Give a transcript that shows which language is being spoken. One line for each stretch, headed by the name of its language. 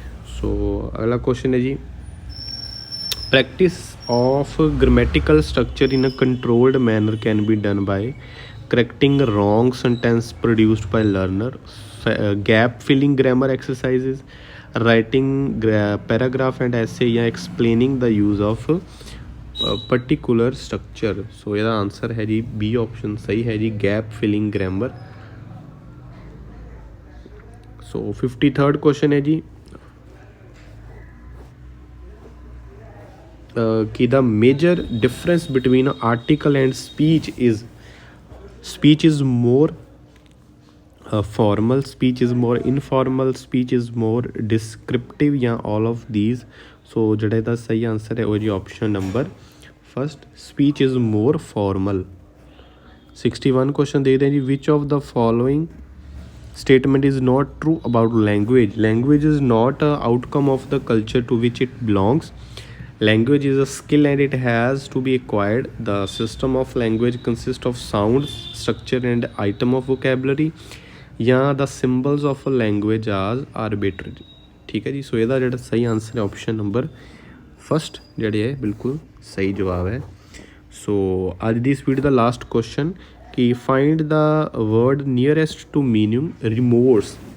Punjabi: ਸੋ ਅਗਲਾ ਕੁਐਸਚਨ ਹੈ ਜੀ,
English: Practice of grammatical structure in a controlled manner can be done by correcting wrong sentence produced by learner, gap filling grammar exercises, writing paragraph and essay, ਜਾਂ explaining the use of particular structure.
Punjabi: ਸੋ ਇਹਦਾ answer ਹੈ ਜੀ B option ਸਹੀ ਹੈ ਜੀ, gap filling grammar. ਸੋ 53rd question ਹੈ ਜੀ,
English: कि the major difference between article and speech is more formal, speech is more informal, speech is more descriptive, ਜਾਂ all of these।
Punjabi: so ਜਿਹੜਾ ਇਹਦਾ ਸਹੀ ਆਨਸਰ ਹੈ ਉਹ ਜੀ option number first,
English: speech is more formal।
Punjabi: 61 question ਦੇਖਦੇ ਹਾਂ ਜੀ,
English: which of the following statement is not true about language? Language is not a outcome of the culture to which it belongs. Language is a skill and it has to be acquired. The system of language consists of sounds, structure and item of vocabulary. ਜਾਂ the symbols of a language are arbitrary.
Punjabi: ਠੀਕ ਹੈ ਜੀ। ਸੋ ਇਹਦਾ ਜਿਹੜਾ ਸਹੀ answer ਹੈ option number first ਜਿਹੜੇ ਹੈ ਬਿਲਕੁਲ ਸਹੀ ਜਵਾਬ ਹੈ। ਸੋ ਅੱਜ ਦੀ ਇਸ ਵੀਡੀਓ ਦਾ ਲਾਸਟ ਕੁਐਸਚਨ ਕਿ
English: Find the word nearest to meaning remorse.